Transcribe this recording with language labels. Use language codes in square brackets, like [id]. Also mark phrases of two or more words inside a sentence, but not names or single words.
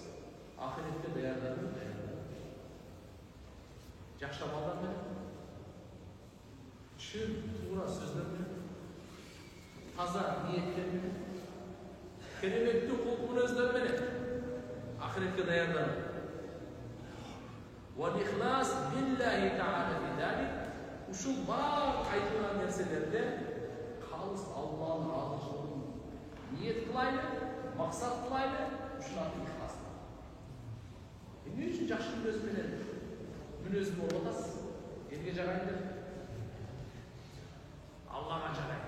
[ky] Ахиретке даярдануу. Жакшы амалдар менен, чын туура сөздөр менен, таза ниеттер менен, кереметти кул мүнөздөр менен ахиретке даярдануу. [ar] والإخلاص بالله تعالى في ذلك. [ky] Ушул бар айтылган нерселерде калыс Алланын разылыгын ниет кылайлы, максат кылайлы, ушул аты ихлас. Эмне үчүн жакшы мүнөз менен мүнөз болуп атасыз? Элге жарайын деп, Аллага жарайын.